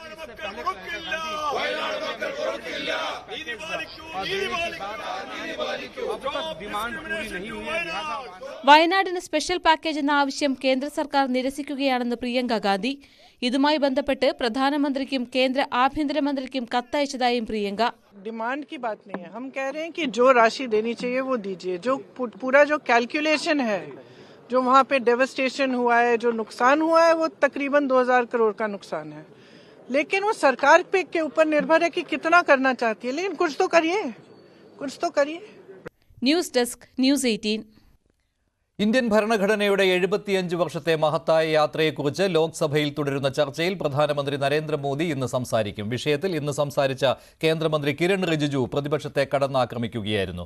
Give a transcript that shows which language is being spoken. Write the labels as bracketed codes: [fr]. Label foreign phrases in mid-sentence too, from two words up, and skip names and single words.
[ml] വയനാടിന് സ്പെഷ്യൽ പാക്കേജ് എന്ന ആവശ്യം കേന്ദ്ര സർക്കാർ നിരസിക്കുകയാണെന്ന് പ്രിയങ്ക ഗാന്ധി. ഇതുമായി ബന്ധപ്പെട്ട് പ്രധാനമന്ത്രിക്കും കേന്ദ്ര ആഭ്യന്തരമന്ത്രിക്കും കത്തയച്ചതായും പ്രിയങ്ക. [hi] डिमांड की बात नहीं है, हम कह रहे हैं कि जो राशि देनी चाहिए वो दीजिए. जो पूरा जो कैलकुलेशन है, जो वहाँ पे डेवस्टेशन हुआ है, जो नुकसान हुआ है, वो तकरीबन 2000 करोड़ का नुकसान है. लेकिन वो सरकार पे के ऊपर निर्भर है कि कितना करना चाहती है. लेकिन कुछ तो करिए, कुछ तो करिए. [ml] ന്യൂസ് ഡെസ്ക്, ന്യൂസ് 18. ഇന്ത്യൻ ഭരണഘടനയുടെ 75 വർഷത്തെ മഹത്തായ യാത്രയെക്കുറിച്ച് ലോക്സഭയിൽ തുടരുന്ന ചർച്ചയിൽ പ്രധാനമന്ത്രി നരേന്ദ്രമോദി ഇന്ന് സംസാരിക്കും. വിഷയത്തിൽ ഇന്ന് സംസാരിച്ച കേന്ദ്രമന്ത്രി കിരൺ റിജിജു പ്രതിപക്ഷത്തെ കടന്നാക്രമിക്കുകയായിരുന്നു.